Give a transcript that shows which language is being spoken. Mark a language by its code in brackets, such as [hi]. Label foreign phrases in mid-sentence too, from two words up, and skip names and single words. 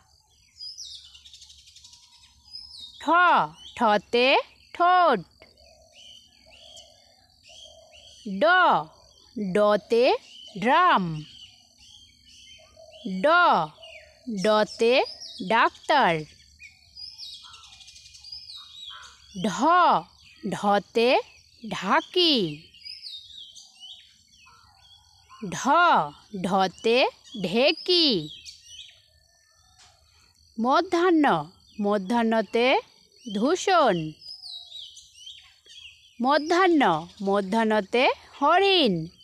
[bn] ঠ, ঠতে ঠোঁট। ড, ডতে ড্রাম। ড, ডতে ডাক্তার। ঢ, ঢতে ঢাকি। ঢ, ঢতে ঢেকি। মধ্যাহ্ন, মধ্যাহ্নতে ধূসর। মধ্যাহ্ন, মধ্যাহ্নতে হরিণ।